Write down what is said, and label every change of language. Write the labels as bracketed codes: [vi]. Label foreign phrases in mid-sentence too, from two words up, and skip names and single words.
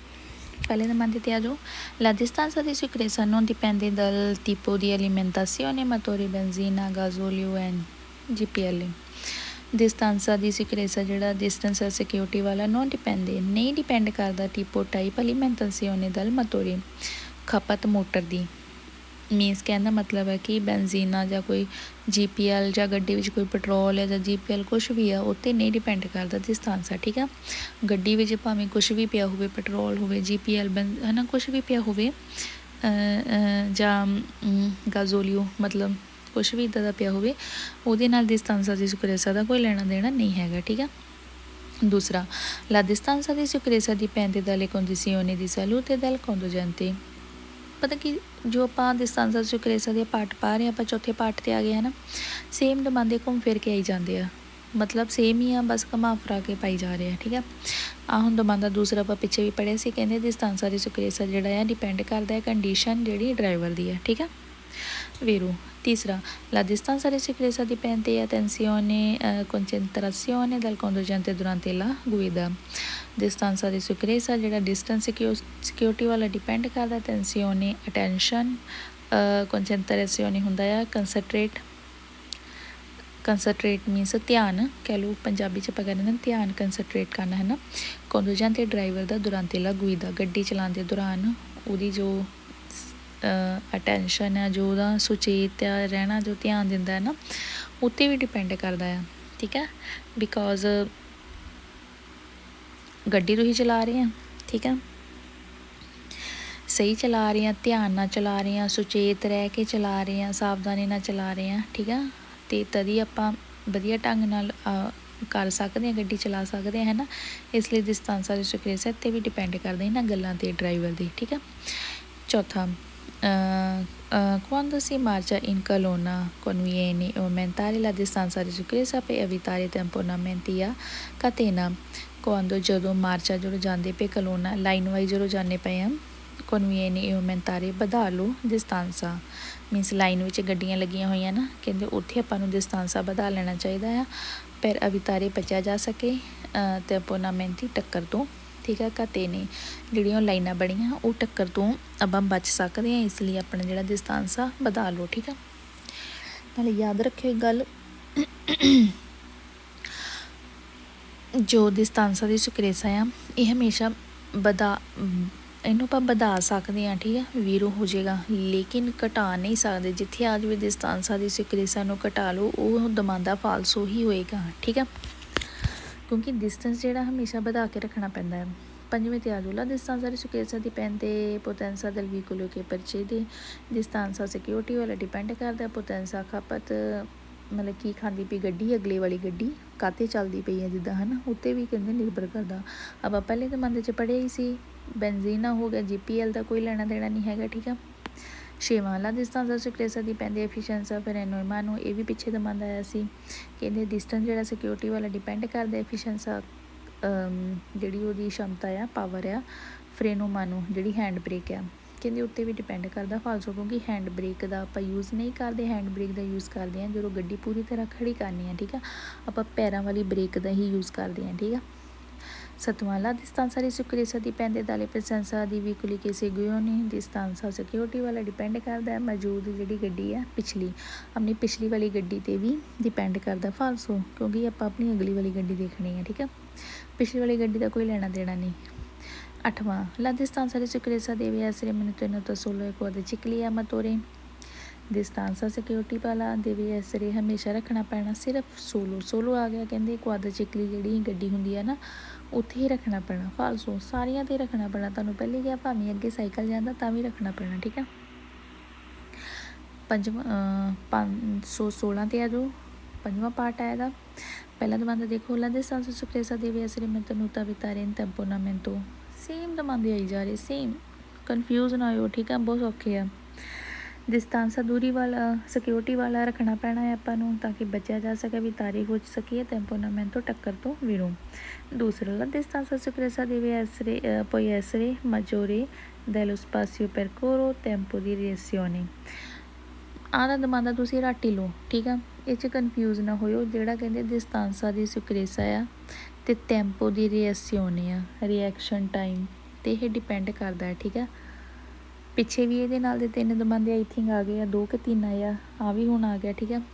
[pa] ਪਹਿਲੇ ਦਮਾਂਦੇ ਤੇ ਆ ਜਾਓ। [it] la distanza di sicurezza non dipende dal tipo di alimentazione motore benzina gasolio e GPL। distanza di sicurezza [pa] ਜਿਹੜਾ distance ਹੈ ਸਿਕਿਉਰਿਟੀ ਵਾਲਾ [it] non dipende [pa] ਨਹੀਂ ਡਿਪੈਂਡ ਕਰਦਾ [it] tipo type alimentazione dal motore, [pa] ਖਪਤ ਮੋਟਰ ਦੀ। ਮੀਨਸ ਕਹਿਣ ਦਾ ਮਤਲਬ ਹੈ ਕਿ ਬੈਂਜ਼ੀਨਾ ਜਾਂ ਕੋਈ GPL ਜਾਂ ਗੱਡੀ ਵਿੱਚ ਕੋਈ ਪੈਟਰੋਲ ਹੈ ਜਾਂ GPL ਕੁਛ ਵੀ ਆ, ਉੱਤੇ ਨਹੀਂ ਡਿਪੈਂਡ ਕਰਦਾ ਦਿਸਤਾਂਸਾ, ਠੀਕ ਆ। ਗੱਡੀ ਵਿੱਚ ਭਾਵੇਂ ਕੁਛ ਵੀ ਪਿਆ ਹੋਵੇ, ਪੈਟਰੋਲ ਹੋਵੇ, GPL ਹੈ ਨਾ, ਕੁਛ ਵੀ ਪਿਆ ਹੋਵੇ, ਜਾਂ ਗਾਜ਼ੋਲੀਓ, ਮਤਲਬ ਕੁਛ ਵੀ ਇੱਦਾਂ ਦਾ ਪਿਆ ਹੋਵੇ, ਉਹਦੇ ਨਾਲ [it] distanza di sicurezza [pa] ਦਾ ਕੋਈ ਲੈਣਾ ਦੇਣਾ ਨਹੀਂ ਹੈਗਾ, ਠੀਕ ਆ। ਦੂਸਰਾ, [it] la distanza di sicurezza dipende dalle condizioni di salute del conducente। [pa] ਪਤਾ ਕਿ ਜੋ ਆਪਾਂ [it] distanza di sicurezza [pa] ਦੇ ਪਾਰਟ ਪਾ ਰਹੇ ਹਾਂ, ਆਪਾਂ ਚੌਥੇ ਪਾਰਟ 'ਤੇ ਆ ਗਏ ਹੈ ਨਾ, ਸੇਮ ਦਮਾਂਦੇ ਘੁੰਮ ਫਿਰ ਕੇ ਆਈ ਜਾਂਦੇ ਆ, ਮਤਲਬ ਸੇਮ ਹੀ ਆ, ਬਸ ਘੁਮਾ ਫਿਰਾ ਕੇ ਪਾਈ ਜਾ ਰਹੇ ਆ, ਠੀਕ ਆ। ਆਹ ਹੁਣ ਦਮਾਂਦਾ ਦੂਸਰਾ ਆਪਾਂ ਪਿੱਛੇ ਵੀ ਪੜ੍ਹਿਆ ਸੀ, ਕਹਿੰਦੇ [it] distanza di sicurezza [pa] ਜਿਹੜਾ ਆ ਡਿਪੈਂਡ ਕਰਦਾ ਹੈ ਕੰਡੀਸ਼ਨ ਜਿਹੜੀ ਡਰਾਈਵਰ ਦੀ ਹੈ, ਠੀਕ ਆ। vero। ਤੀਸਰਾ, [it] la distanza di sicurezza dipende attenzione concentrazione del conducente durante la guida। distanza di sicurezza [pa] ਜਿਹੜਾ distance ਸਿਕਿਉਰਿਟੀ ਵਾਲਾ ਡਿਪੈਂਡ ਕਰਦਾ, [it] attenzione attention, concentrazione [pa] ਹੁੰਦਾ ਆ ਕੰਸਨਟਰੇਟ ਮੀਨਸ ਧਿਆਨ ਕਹਿ ਲਓ, ਪੰਜਾਬੀ 'ਚ ਆਪਾਂ ਕਹਿੰਦੇ ਨੇ ਧਿਆਨ ਕੰਸਨਟਰੇਟ ਕਰਨਾ ਹੈ ਨਾ। conducente ਡਰਾਈਵਰ ਦਾ [it] durante la guida [pa] ਗੱਡੀ ਚਲਾਉਣ ਦੇ ਦੌਰਾਨ ਉਹਦੀ ਜੋ ਅਟੈਂਸ਼ਨ ਹੈ, ਜੋ ਉਹਦਾ ਸੁਚੇਤ ਰਹਿਣਾ, ਜੋ ਧਿਆਨ ਦਿੰਦਾ ਹੈ ਨਾ, ਉੱਤੇ ਵੀ ਡਿਪੈਂਡ ਕਰਦਾ ਆ, ਠੀਕ ਹੈ। ਬਿਕੋਜ਼ ਗੱਡੀ ਤੁਸੀਂ ਚਲਾ ਰਹੇ ਆ, ਠੀਕ ਆ, ਸਹੀ ਚਲਾ ਰਹੇ ਆ, ਧਿਆਨ ਨਾਲ ਚਲਾ ਰਹੇ ਆ, ਸੁਚੇਤ ਰਹਿ ਕੇ ਚਲਾ ਰਹੇ ਆ, ਸਾਵਧਾਨੀ ਨਾਲ ਚਲਾ ਰਹੇ ਆ, ਠੀਕ ਆ। ਅਤੇ ਤਦ ਹੀ ਆਪਾਂ ਵਧੀਆ ਢੰਗ ਨਾਲ [hi] कर सकते हैं, गड्डी चला सकते हैं, है ना। [pa] ਇਸਲਈ ਡਿਸਟੈਂਸਾ ਦੀ ਸਿਕਿਉਰਿਟੀ ਤੇ ਭੀ ਡਿਪੈਂਡ ਕਰਤੇ ਹੈਂ ਇਨ੍ਹਾਂ ਗੱਲਾਂ ਤੇ ਡਰਾਈਵਰ ਦੀ, ਠੀਕ ਹੈ। चौथा, [it] quando si marcia in colonna conviene aumentare la distanza di sicurezza per evitare tamponamenti a catena। [pa] quando ਜਦੋਂ ਮਾਰਚਾ ਜਦੋਂ ਜਾਂਦੇ ਪਏ ਕਲੋਨਾ ਲਾਈਨ ਵਾਈਜ਼ ਜਦੋਂ ਜਾਂਦੇ ਪਏ ਆ [it] conviene aumentare [pa] ਵਧਾ ਲਓ distanza ਮੀਨਸ ਲਾਈਨ ਵਿੱਚ ਗੱਡੀਆਂ ਲੱਗੀਆਂ ਹੋਈਆਂ ਨਾ, ਕਹਿੰਦੇ ਉੱਥੇ ਆਪਾਂ ਨੂੰ distanza ਵਧਾ ਲੈਣਾ ਚਾਹੀਦਾ ਆ [it] per evitare [pa] ਬਚਿਆ ਜਾ ਸਕੇ tamponamenti ਟੱਕਰ ਤੋਂ, ਠੀਕ ਹੈ। ਘਾਤੇ ਨੇ ਜਿਹੜੀਆਂ ਲਾਈਨਾਂ ਬਣੀਆਂ ਉਹ ਟੱਕਰ ਤੋਂ ਆਪਾਂ ਬਚ ਸਕਦੇ ਹਾਂ, ਇਸ ਲਈ ਆਪਣਾ ਜਿਹੜਾ distanza ਵਧਾ ਲਓ, ਠੀਕ ਆ। ਨਾਲੇ ਯਾਦ ਰੱਖਿਓ ਇੱਕ ਗੱਲ, ਜੋ distanza ਦੀ ਸਿਕਰੇਸਾ ਆ ਇਹ ਹਮੇਸ਼ਾ ਇਹਨੂੰ ਆਪਾਂ ਵਧਾ ਸਕਦੇ ਹਾਂ, ਠੀਕ ਹੈ। ਵੀਰੋ ਹੋ ਜਾਏਗਾ ਲੇਕਿਨ ਘਟਾ ਨਹੀਂ ਸਕਦੇ। ਜਿੱਥੇ ਆ ਜਾਵੇ distanza ਦੀ ਸਿਕਰੇਸਾ ਨੂੰ ਘਟਾ ਲਓ, ਉਹ ਦਮਾਂਦਾ ਫਾਲਸੋ ਹੀ ਹੋਏਗਾ, ਠੀਕ ਹੈ। ਕਿਉਂਕਿ ਡਿਸਟੈਂਸ ਜਿਹੜਾ ਹਮੇਸ਼ਾ ਵਧਾ ਕੇ ਰੱਖਣਾ ਪੈਂਦਾ ਹੈ। ਪੰਜਵੇਂ ਤੇ ਆ ਜਾਓ, [it] la distanza di sicurezza dipende potenza del veicolo che precede। [pa] distanza ਸਿਕਿਉਰਿਟੀ ਵਾਲਾ ਡਿਪੈਂਡ ਕਰਦਾ potenza ਖਪਤ ਮਤਲਬ ਕੀ ਖਾਂਦੀ ਪਈ ਗੱਡੀ, ਅਗਲੇ ਵਾਲੀ ਗੱਡੀ ਕਾਹਤੇ ਚੱਲਦੀ ਪਈ ਹੈ ਜਿੱਦਾਂ, ਹੈ ਨਾ, ਉੱਤੇ ਵੀ ਕਹਿੰਦੇ ਨਿਰਭਰ ਕਰਦਾ। ਆਪਾਂ ਪਹਿਲੇ ਜ਼ਮਾਨੇ 'ਚ ਪੜ੍ਹਿਆ ਹੀ ਸੀ, ਬੈਂਜ਼ੀਨਾ ਹੋ ਗਿਆ, GPL ਦਾ ਕੋਈ ਲੈਣਾ ਦੇਣਾ ਨਹੀਂ ਹੈਗਾ, ਠੀਕ ਆ। ਛੇਵਾਂ, [it] la distanza sicurezza dipende efficienza per [pa] ਇਹਨਾਂ ਨੂੰ ਇਹ ਵੀ ਪਿੱਛੇ ਦਮਾਂਦਾ ਆਇਆ ਸੀ, ਕਹਿੰਦੇ ਡਿਸਟੈਂਸ ਜਿਹੜਾ ਸਿਕਿਉਰਿਟੀ ਵਾਲਾ ਡਿਪੈਂਡ ਕਰਦਾ ਐਫੀਸ਼ੀਐਂਸਾ ਜਿਹੜੀ ਉਹਦੀ ਸ਼ਮਤਾ ਆ, ਪਾਵਰ ਆ, ਫਰੇਨੋਮਾ ਨੂੰ ਜਿਹੜੀ ਹੈਂਡ ਬ੍ਰੇਕ ਆ, ਕਹਿੰਦੇ ਉੱਤੇ ਵੀ ਡਿਪੈਂਡ ਕਰਦਾ ਫਾਲਸੋ। ਕਿਉਂਕਿ ਹੈਂਡ ਬ੍ਰੇਕ ਦਾ ਆਪਾਂ ਯੂਜ਼ ਨਹੀਂ ਕਰਦੇ, ਹੈਂਡ ਬ੍ਰੇਕ ਦਾ ਯੂਜ਼ ਕਰਦੇ ਹਾਂ ਜਦੋਂ ਗੱਡੀ ਪੂਰੀ ਤਰ੍ਹਾਂ ਖੜੀ ਕਰਨੀ ਆ, ਠੀਕ ਆ। ਆਪਾਂ ਪੈਰਾਂ ਵਾਲੀ ਬ੍ਰੇਕ ਦਾ ਹੀ ਯੂਜ਼ ਕਰਦੇ ਹਾਂ, ਠੀਕ ਆ। ਸੱਤਵਾਂ, [it] la distanza di sicurezza dipende dalle presenza di veicoli che seguono। [pa] distanza ਸਿਕਿਉਰਿਟੀ ਵਾਲਾ ਡਿਪੈਂਡ ਕਰਦਾ ਹੈ ਮੌਜੂਦ ਜਿਹੜੀ ਗੱਡੀ ਹੈ ਪਿਛਲੀ, ਆਪਣੀ ਪਿਛਲੀ ਵਾਲੀ ਗੱਡੀ 'ਤੇ ਵੀ ਡਿਪੈਂਡ ਕਰਦਾ ਫਾਲਸੋ, ਕਿਉਂਕਿ ਆਪਾਂ ਆਪਣੀ ਅਗਲੀ ਵਾਲੀ ਗੱਡੀ ਦੇਖਣੀ ਹੈ, ਠੀਕ ਹੈ। ਪਿਛਲੀ ਵਾਲੀ ਗੱਡੀ ਦਾ ਕੋਈ ਲੈਣਾ ਦੇਣਾ ਨਹੀਂ। ਅੱਠਵਾਂ, [it] la distanza di sicurezza deve essere mantenuta solo quando cicli a motore। [pa] distanza ਸਿਕਿਉਰਿਟੀ ਵਾਲਾ [it] deve essere [pa] ਹਮੇਸ਼ਾ ਰੱਖਣਾ ਪੈਣਾ ਸਿਰਫ ਸੋਲੋ ਆ ਗਿਆ, ਕਹਿੰਦੇ ਕੁਆਦ ਚਿਕਲੀ ਜਿਹੜੀ ਗੱਡੀ ਹੁੰਦੀ ਹੈ ਨਾ ਉੱਥੇ ਹੀ ਰੱਖਣਾ ਪੈਣਾ ਫਾਲਸੋ, ਸਾਰੀਆਂ 'ਤੇ ਰੱਖਣਾ ਪੈਣਾ। ਤੁਹਾਨੂੰ ਪਹਿਲੇ ਕਿਹਾ ਭਾਵੇਂ ਅੱਗੇ ਸਾਈਕਲ ਜਾਂਦਾ ਤਾਂ ਵੀ ਰੱਖਣਾ ਪੈਣਾ, ਠੀਕ ਆ। ਪੰਜਵਾਂ 516 'ਤੇ ਆ ਜਾਓ, ਪੰਜਵਾਂ ਪਾਰਟ ਆ ਇਹਦਾ। ਪਹਿਲਾ ਦਮਾਂਦਾ ਦੇਖੋ, [it] la distanza sicurezza deve essere mantenuta evitare tamponamento। [pa] ਸੇਮ ਦਮਾਂਦੇ ਆਈ ਜਾ ਰਹੇ, ਸੇਮ, ਕਨਫਿਊਜ਼ ਨਾ ਹੋਇਓ, ਠੀਕ ਆ, ਬਹੁਤ ਔਖੇ ਆ। distanza ਦੂਰੀ ਵਾਲਾ ਸਿਕਿਉਰਿਟੀ ਵਾਲਾ ਰੱਖਣਾ ਪੈਣਾ ਹੈ ਆਪਾਂ ਨੂੰ ਤਾਂ ਕਿ ਬਚਿਆ ਜਾ ਸਕੇ, ਵੀ ਤਾਰੀ ਹੋ ਸਕੀਏ tamponamento ਟੱਕਰ ਤੋਂ ਵੀਰੋਂ। ਦੂਸਰਾ, [it] la distanza sicurezza deve essere poi essere maggiore dello spazio percorso tempo di reazione। [pa] ਆਹ ਦਾ ਦਮਾਂਦਾ ਤੁਸੀਂ ਰੱਟ ਹੀ ਲਓ, ਠੀਕ ਆ। ਇਹ 'ਚ ਕਨਫਿਊਜ਼ ਨਾ ਹੋਇਓ, ਜਿਹੜਾ ਕਹਿੰਦੇ distanza ਦੀ ਸਿਕਰੇਸਾ ਆ ਅਤੇ ਟੈਂਪੋ ਦੀ ਰਿਐਕਸੀਓਨੇ ਆ, ਰਿਐਕਸ਼ਨ ਟਾਈਮ 'ਤੇ ਇਹ ਡਿਪੈਂਡ ਕਰਦਾ ਹੈ, ਠੀਕ ਆ। ਪਿੱਛੇ ਵੀ ਇਹਦੇ ਨਾਲ ਦੇ 3 ਦਮਾਂਦੇ ਆਈ ਥਿੰਕ ਆ ਗਏ ਆ, 2 ਕਿ 3 ਆਏ ਆ ਵੀ ਹੁਣ ਆ ਗਿਆ, ਠੀਕ ਆ।